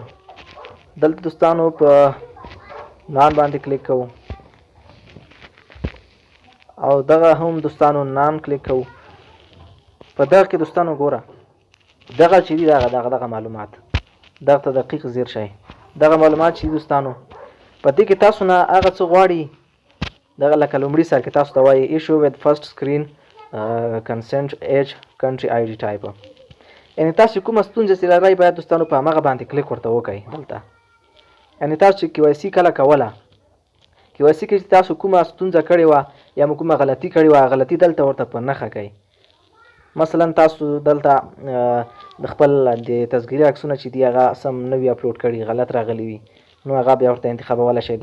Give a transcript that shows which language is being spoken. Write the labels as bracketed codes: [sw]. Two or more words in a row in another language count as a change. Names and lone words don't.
[ps] دلته دوستانو په نان باندې کلیک کوو او دغه هم دوستانو نان کلیک کوو. په دغه کې دوستانو ګوره دغه چې دي دغه معلومات دغه ته دقیق ځیر شئ. دغه معلومات چې دوستانو په دې کې تاسو نه هغه څه غواړي دغه لکه لومړي سر کې تاسو ته وایي ایشو [en] with first screen consent age country ID type. [ps] یعنې تاسو کومه ستونزه چې لرئ باید دوستانو په همغه باندې کلیک ورته وکړئ. دلته یعنې تاسو چې KYC کله کوله KYC کې چې تاسو کومه ستونزه کړې وه یا مو کومه غلطي کړې وه غلطي دلته ورته په نښه کړئ. مثلا تاسو دلته د خپل د تصویري عکسونه چې دي هغه سم نه وي اپلوډ کړي، غلط راغلي وي، نو هغه بیا ورته انتخابولی شئ.